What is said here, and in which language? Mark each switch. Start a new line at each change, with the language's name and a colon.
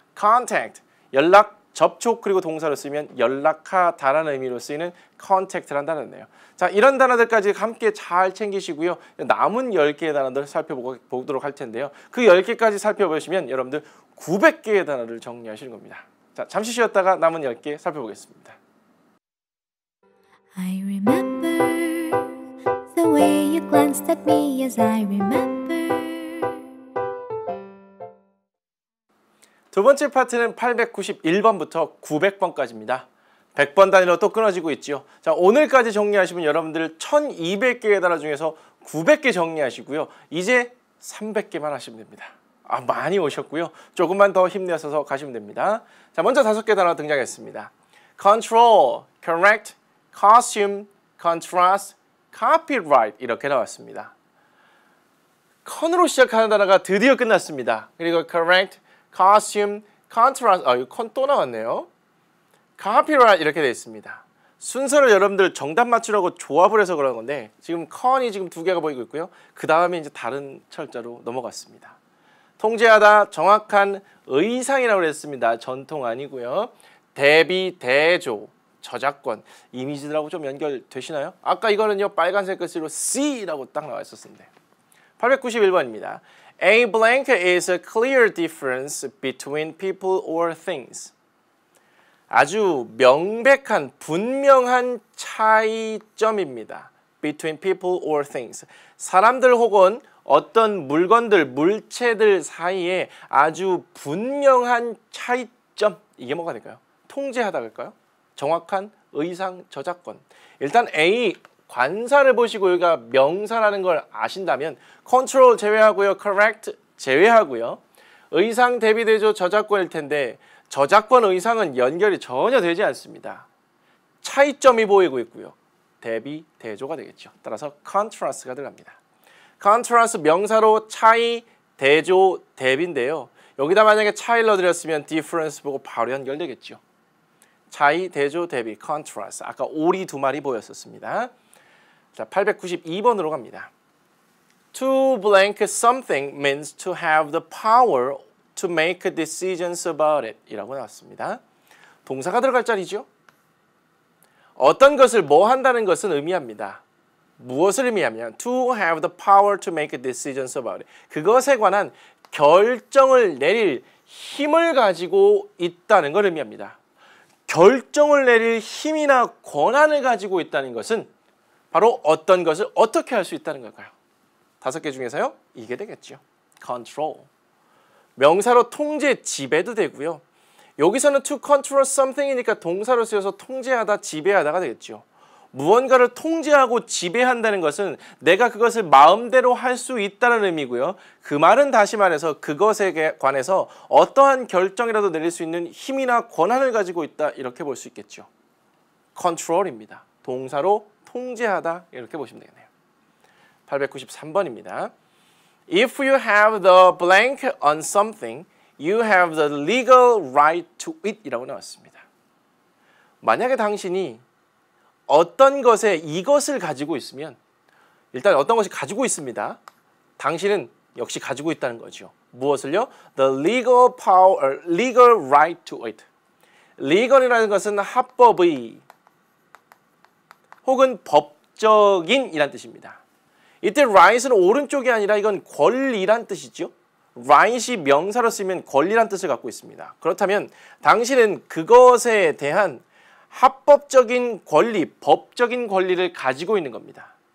Korean: contact, 연락, 접촉 그리고 동사로 쓰면 연락하다라는 의미로 쓰이는 contact라는 단어네요. 자, 이런 단어들까지 함께 잘 챙기시고요. 남은 10개의 단어들 살펴보도록 할 텐데요. 그 10개까지 살펴보시면 여러분들 900개의 단어를 정리하시는 겁니다. 자, 잠시 쉬었다가 남은 10개 살펴보겠습니다.
English: I remember the way you glanced at me as I remember.
Korean: 두 번째 파트는 891번부터 900번까지입니다. 100번 단위로 또 끊어지고 있죠. 자, 오늘까지 정리하시면 여러분들 1200개의 단어 중에서 900개 정리하시고요. 이제 300개만 하시면 됩니다. 아, 많이 오셨고요. 조금만 더 힘내셔서 가시면 됩니다. 자, 먼저 5개 단어 등장했습니다. control, correct, costume, contrast, copyright 이렇게 나왔습니다. con으로 시작하는 단어가 드디어 끝났습니다. 그리고 correct, costume, contrast, 이거 con 또 나왔네요. copyright 이렇게 되어 있습니다. 순서를 여러분들 정답 맞추려고 조합을 해서 그런 건데 지금 con이 지금 2개가 보이고 있고요. 그 다음에 이제 다른 철자로 넘어갔습니다. 통제하다, 정확한 의상이라고 했습니다. 전통 아니고요. 대비, 대조, 저작권, 이미지들하고 좀 연결되시나요? 아까 이거는요 빨간색 글씨로 C라고 딱 나와 있었는데 891번입니다.
English: A blank is a clear difference between people or things.
Korean: 아주 명백한, 분명한 차이점입니다.
English: Between people or things.
Korean: 사람들 혹은 어떤 물건들, 물체들 사이에 아주 분명한 차이점. 이게 뭐가 될까요? 통제하다 할까요? 정확한 의상 저작권. 일단 A 관사를 보시고 여기가 명사라는 걸 아신다면 control 제외하고요. correct 제외하고요. 의상 대비 대조 저작권일 텐데 저작권 의상은 연결이 전혀 되지 않습니다. 차이점이 보이고 있고요. 대비 대조가 되겠죠. 따라서 contrast가 들어갑니다. contrast 명사로 차이, 대조, 대비인데요. 여기다 만약에 차이를 넣어드렸으면 difference 보고 바로 연결되겠죠. 차이, 대조, 대비, contrast. 아까 오리 2마리 보였었습니다. 자, 892번으로 갑니다.
English: To blank something means to have the power to make decisions about it
Korean: 이라고 나왔습니다. 동사가 들어갈 자리죠. 어떤 것을 뭐 한다는 것은 의미합니다.
English: 무엇을 의미하면 to have the power to make decisions about it.
Korean: 그것에 관한 결정을 내릴 힘을 가지고 있다는 걸 의미합니다. 결정을 내릴 힘이나 권한을 가지고 있다는 것은 바로 어떤 것을 어떻게 할 수 있다는 걸까요? 5개 중에서요. 이게 되겠죠. control. 명사로 통제, 지배도 되고요. 여기서는
English: to control something
Korean: 이니까 동사로 쓰여서 통제하다, 지배하다가 되겠죠. 무언가를 통제하고 지배한다는 것은 내가 그것을 마음대로 할 수 있다는 의미고요. 그 말은 다시 말해서 그것에 관해서 어떠한 결정이라도 내릴 수 있는 힘이나 권한을 가지고 있다 이렇게 볼 수 있겠죠. control입니다. 동사로 통제하다 이렇게 보시면 되겠네요. 893번입니다.
English: If you have the blank on something, you have the legal right to it
Korean: 이라고 나왔습니다. 만약에 당신이 어떤 것에 이것을 가지고 있으면 일단 어떤 것이 가지고 있습니다. 당신은 역시 가지고 있다는 거죠. 무엇을요?
English: The legal power, legal right to it.
Korean: legal이라는 것은 합법의 혹은 법적인 이란 뜻입니다. 이때 right은 오른쪽이 아니라 이건 권리란 뜻이죠. right이 명사로 쓰면 권리란 뜻을 갖고 있습니다. 그렇다면 당신은 그것에 대한 합법적인 권리, 법적인 권리를 가지고 있는 겁니다.